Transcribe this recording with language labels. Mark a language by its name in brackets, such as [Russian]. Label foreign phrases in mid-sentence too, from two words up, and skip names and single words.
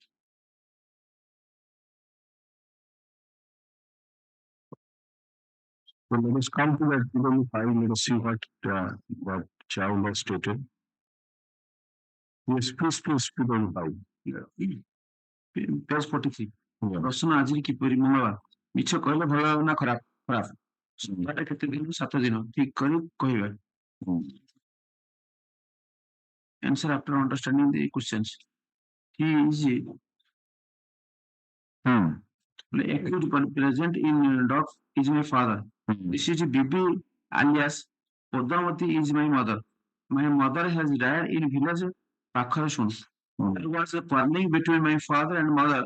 [English] So let us come to that PW5. Let us see what Chow has stated. Yes, please, PW5. Page 43. [Odia] ପ୍ରଶ୍ନ ଆଜି କିପରି ମଙ୍ଗଳବାର ମିଛ କହିଲେ ଭଲ ହେବ ନା ଖରାପ ଖରାପ ସପ୍ତାହଟା କେତେ ଦିନ 7 ଦିନ ଠିକ କରି କହିବେ [English] answer after understanding the questions he is accused present in doc is my father this is Bibi alias Padmavati is my mother has died in village pakhara shun there was a quarreling between my father and mother.